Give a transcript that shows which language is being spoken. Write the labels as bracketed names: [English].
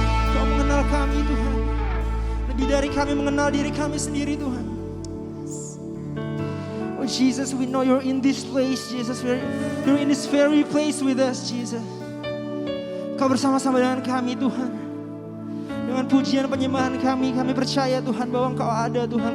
[Indonesian] Kau mengenal kami Tuhan. Lebih dari kami mengenal diri kami sendiri Tuhan. [English] Oh Jesus, we know you're in this place, Jesus. You're in this very place with us, Jesus. [Indonesian] Kau bersama-sama dengan kami Tuhan. Dengan pujian penyembahan kami percaya Tuhan bahwa Engkau ada Tuhan.